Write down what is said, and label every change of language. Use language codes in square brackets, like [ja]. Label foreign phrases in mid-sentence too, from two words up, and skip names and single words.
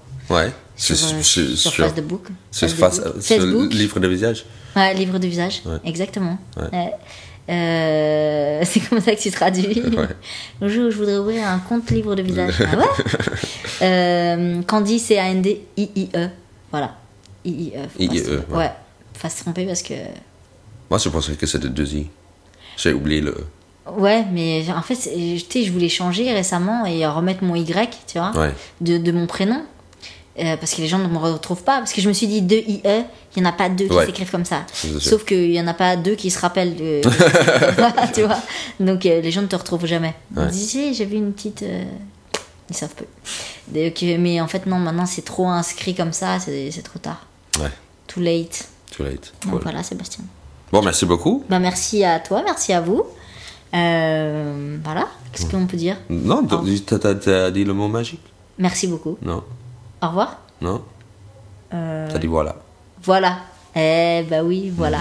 [fr] Ouais. Sur Facebook. Sur livre de visage. Ouais, livre de visage, exactement. C'est comme ça que tu traduis. Le jour où je voudrais ouvrir un compte livre de visage. Candy, C-A-N-D-I-I-E. Voilà. I-I-E. Ouais. Faut se tromper parce que. Moi, je pensais que c'était 2 I. J'ai oublié le. Ouais, mais en fait, je voulais changer récemment et remettre mon Y, tu vois, de mon prénom. Parce que les gens ne me retrouvent pas. Parce que je me suis dit 2 IE, il n'y en a pas 2 qui s'écrivent comme ça. Sauf qu'il n'y en a pas 2 qui se rappellent. Tu vois. Donc les gens ne te retrouvent jamais. On dit, j'ai vu une petite. Ils savent peu. Donc, mais en fait, non, maintenant c'est trop inscrit comme ça, c'est trop tard. Ouais. [en] Too late. [fr] Donc voilà, Sébastien. Bon, merci beaucoup. Merci à toi, merci à vous. Voilà. Qu'est-ce qu'on peut dire? Non, t'as dit le mot magique. Merci beaucoup. Non. Au revoir. Non. T'as dit voilà. Voilà. Oui, voilà.